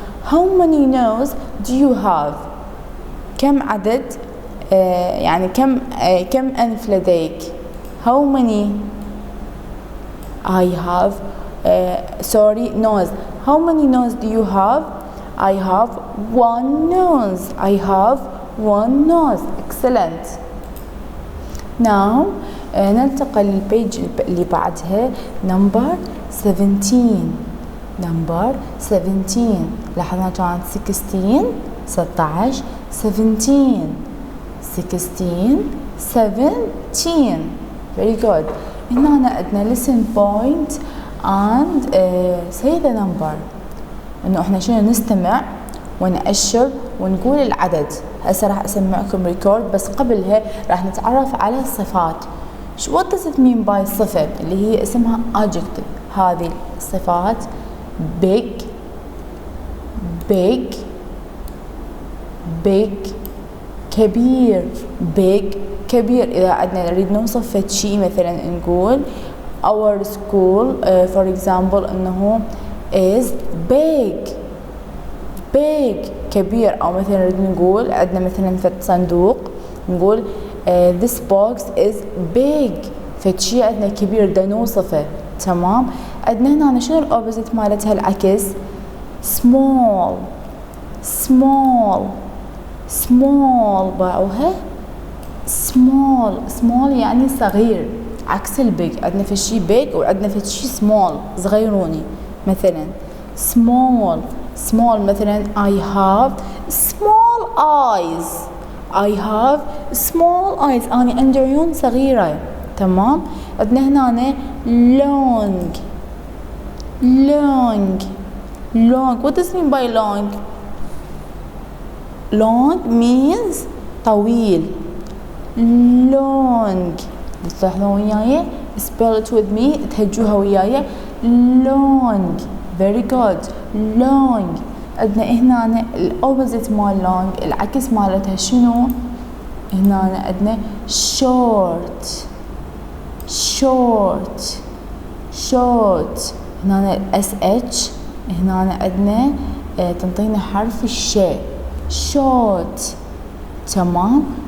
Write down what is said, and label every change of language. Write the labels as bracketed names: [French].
[English] how many nose do you have؟ [Arabic] كم عدد يعني كم أنف لديك؟ [English] how many؟ I have sorry nose. how many nose do you have؟ I have one nose. I have one nose. excellent. [Arabic] now ننتقل للبيج اللي بعدها [English] number 17. number 17 [Arabic] لاحظنا كانت 16 16 17 16 17. [English] very good. [Arabic] هنا عندنا [English] listen point and say the number. [Arabic] انه احنا شنو نستمع ونأشر ونقول العدد. هسه راح اسمعكم ريكورد، بس قبلها راح نتعرف على الصفات. [English] what does it mean by [Arabic] صفة اللي هي اسمها [English] adjective. [Arabic] هذه الصفات [English] big big big [Arabic] كبير big كبير. إذا عندنا نريد نوصف فد شي مثلا نقول [English] our school for example [Arabic] إنه [English] is big big [Arabic] كبير. أو مثلا نريد نقول عندنا مثلا فد صندوق نقول [English] this box is big. [Arabic] فد شي عندنا كبير دا نوصفه. تمام. عندنا هنا شنو الأوبوزيت مالتها العكس [English] small small small [Arabic] باعوها small small يعني صغير عكس البيج. عندنا في شي big وعندنا في شي small صغيروني. [English] مثلا small small مثلا I have small eyes I have small eyes [Arabic] أنا عندي عيون صغيرة. تمام. [English] عندنا هنا long long long what does it mean by long long means [Arabic] طويل [English] long. [Arabic] تلاحظون وياي [English] spell it with me [Arabic] تهجوها وياي [English] long very good long. [Arabic] عندنا هنا الأوبوزيت مال long العكس مالتها شنو؟ هنا عندنا [English] short short short. [Arabic] هنا sh هنا عندنا تنطينا حرف الشاء short. تمام.